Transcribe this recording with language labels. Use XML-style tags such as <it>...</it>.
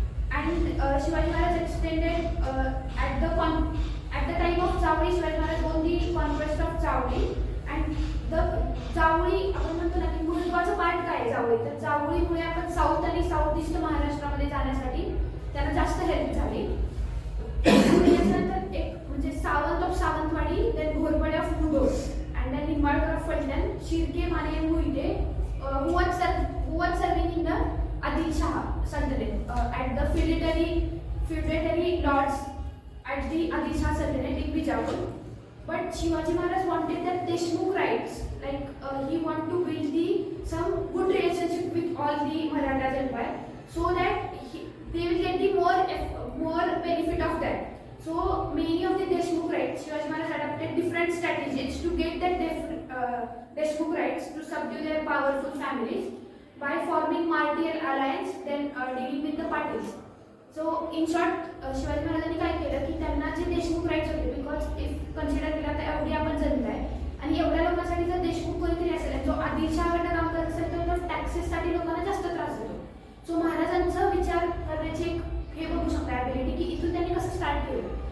<en>And Shivaji Maharaj extended at the time of Zawli, Shivaji Maharaj won the conquest of Zawli, and the Zawli</en> <mr>आपण म्हणतो ना की महत्त्वाचा part काय आहे जावळी. तर जावळीमुळे आपण साऊथ आणि साऊथ ईस्ट महाराष्ट्रामध्ये जाण्यासाठी त्यांना जास्त हेल्प झाली. त्यानंतर एक म्हणजे</mr> <en>Sawant of Sawantwadi, then Ghorpade of Mudhol, and then Nimbalkar of Phaltan, Shirke, Mane and Mohite who was serving in the Adil Shah Sultanate at the feudatory lords at the Adil Shah Sultanate in Bijapur. But Shivaji Maharaj wanted that Deshmukh rights, he want to build some good relationship with all the Marathas empire, so that they will get the more benefit of that. So many of the Deshmukh rights, Shivaji Maharaj adopted different strategies to get that Deshmukh rights to subdue their powerful families by forming martial alliance, then dealing with the Patils.</en> <mr>So in short, Shivaji महाराजांनी काय केलं की त्यांना जे Deshmukh rights होते, because if consider केला तर एवढी आपण जनता आहे आणि एवढ्या लोकांसाठी जर देशमुख कोणीतरी असेल जो आदिलशहाकडे काम करत असेल तर तो टॅक्सेससाठी लोकांना जास्त त्रास होतो. सो महाराजांचा विचार करण्याची एक हे बघू शकता ॲबिलिटी की इथून त्यांनी कसं स्टार्ट केलं.</mr>